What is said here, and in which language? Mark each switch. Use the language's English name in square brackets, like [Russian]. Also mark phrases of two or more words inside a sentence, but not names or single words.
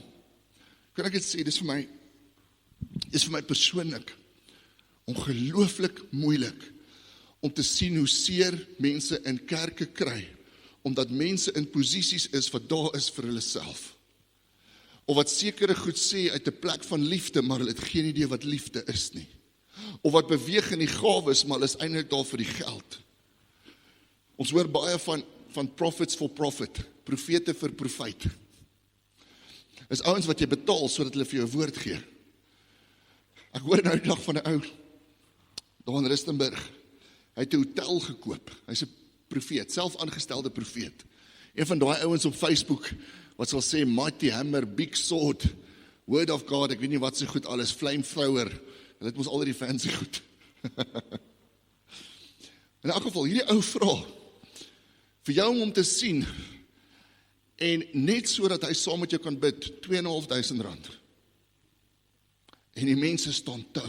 [Afrikaans] Kan ek dit sê, dis vir my persoonlik ongelooflik moeilik om te sien hoe seer mense in kerke kry, omdat mense in posisies is wat daar is vir hulle self. Of wat sekere goed sê uit 'n plek van liefde, maar hulle het geen idee wat liefde is nie. Of wat beweeg in die gawes, maar hulle is eintlik daar vir die geld. Ons hoor baie van [English] prophets for profit, [Afrikaans] profete vir profit. Is ouens wat jy betaal sodat hulle vir jou woord gee. Ek hoor nou die dag van 'n ou daar in Rustenburg. Hy het 'n hotel gekoop. Hy's 'n profeet, self aangestelde profeet. Een van daai ouens op Facebook wat sal sê [English] mighty hammer, big sword, word of God, [Afrikaans] ek weet nie wat so goed alles, flamethrower. Hulle het mos al die fancy goed. In elk geval, hierdie ou vra vir jou om te sien en net so dat hy saam met jou kan bid, R2.500. En die mense staan tou.